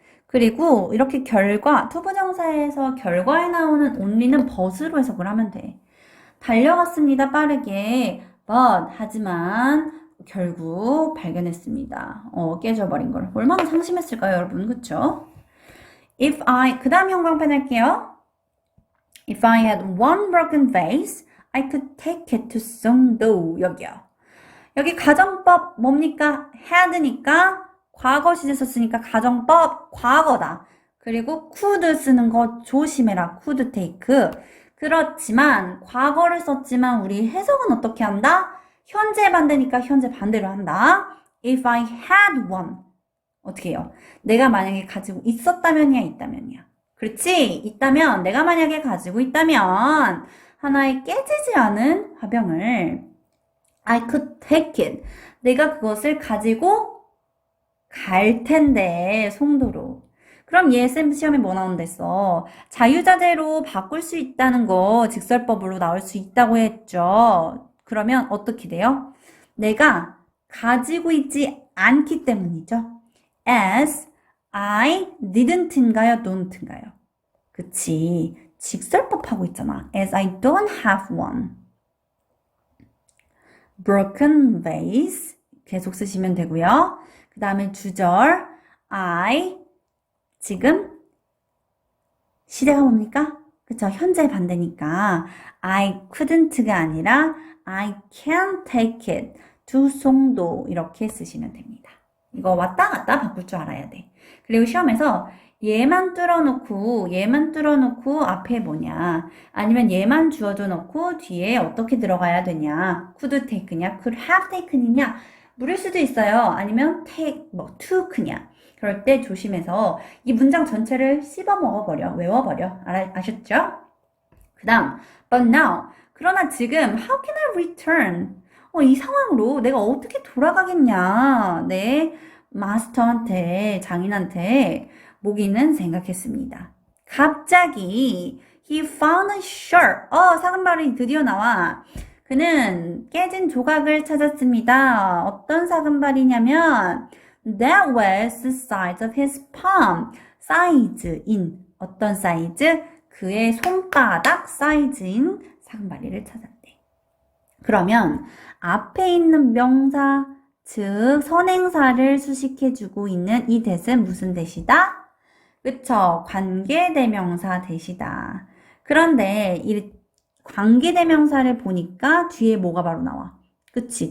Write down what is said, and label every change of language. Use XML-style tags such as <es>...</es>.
<ko>그리고 이렇게 투부정사에서 결과에 나오는 only는 but으로 해석을 하면 돼. 달려갔습니다. 빠르게. 하지만 결국 발견했습니다. 깨져버린 걸. 얼마나 상심했을까요, 여러분? 그쵸? 그 다음 형광펜 할게요.</ko> <en>If I had one broken vase, I could take it to Songdo.</en> <ko>여기요. 여기 가정법 뭡니까? had니까 과거 시제 썼으니까 가정법 과거다. 그리고 could 쓰는 거 조심해라.</ko> <en>could take.</en> <ko>그렇지만 과거를 썼지만 우리 해석은 어떻게 한다? 현재 반대니까 현재 반대로 한다.</ko> <en>If I had one.</en> <ko>어떻게 해요? 내가 만약에 가지고 있었다면이야, 있다면이야. 그렇지? 있다면, 내가 만약에 가지고 있다면 하나의 깨지지 않은 화병을</ko> <en>I could take it.</en> <ko>내가 그것을 가지고 갈 텐데, 송도로. 그럼 얘 쌤 시험에 뭐 나온댔어? 자유자재로 바꿀 수 있다는 거 직설법으로 나올 수 있다고 했죠. 그러면 어떻게 돼요? 내가 가지고 있지 않기 때문이죠.</ko> <en>As I didn't인가요?</en> <ko>don't인가요? 그치. 직설법 하고 있잖아.</ko> <en>As I don't have one.</en> <ko>broken vase. 계속 쓰시면 되고요. 그 다음에 주절. I. 지금 시제가 뭡니까? 그쵸. 현재 반대니까</ko> <en>I couldn't가 아니라 I can't take it.</en> <ko>두 송도 이렇게 쓰시면 됩니다. 이거 왔다 갔다 바꿀 줄 알아야 돼. 그리고 시험에서 얘만 뚫어놓고 앞에 뭐냐, 아니면 얘만 주어져 놓고 뒤에 어떻게 들어가야 되냐,</ko> <en>could take</en> <ko>냐,</ko> <en>could have taken</en> <ko>이냐 물을 수도 있어요. 아니면 take, took냐. 그럴 때 조심해서 이 문장 전체를 씹어 먹어버려, 외워버려. 아셨죠? 그 다음,</ko> <en>but now.</en> <ko>그러나 지금</ko> <en>how can I return?</en> <ko>이 상황으로 내가 어떻게 돌아가겠냐. 네, 마스터한테, 장인한테 모기는 생각했습니다. 갑자기</ko> <en>he found a shirt.</en> <ko>사금발이 드디어 나와. 그는 깨진 조각을 찾았습니다. 어떤 사금발이냐면</ko> <en>that was the size of his palm.</en> <ko>사이즈인, 어떤 사이즈? 그의 손바닥 사이즈인 사금바리를 찾았대. 그러면 앞에 있는 명사, 즉 선행사를 수식해주고 있는 이 대는 무슨 대시다? 그쵸? 관계대명사 대시다. 그런데 이 관계대명사를 보니까 뒤에 뭐가 바로 나와? 그치?</ko>